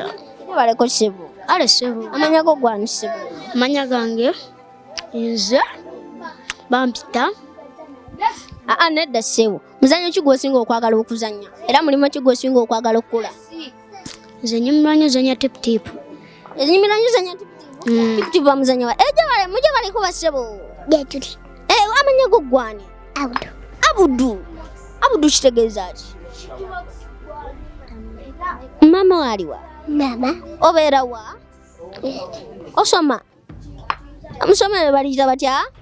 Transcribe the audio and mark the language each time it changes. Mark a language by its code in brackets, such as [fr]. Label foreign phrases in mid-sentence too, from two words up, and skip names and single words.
[lg] Je baleko ssebo. ale ssebo. Amanya go gwani ssebo? Amanya gange nze bampita. Nedda ssebo. Muzanyo ki gw'osinga okwagala okuzannya? Era mulimu ki gw'osinga okwagala okukola? Nze nnyumirwa zanya tipu-tipu. Nnyumirwa zanya tipu-tipu? Tipu-tipu bamuzanya wa? Mujye baleko bassebo. Getuli. Amanya go gwani? Abudu kitegeeza ki? Mama waliwa? Mama. Obeera wa? Osoma? Omusomero baliyita batya?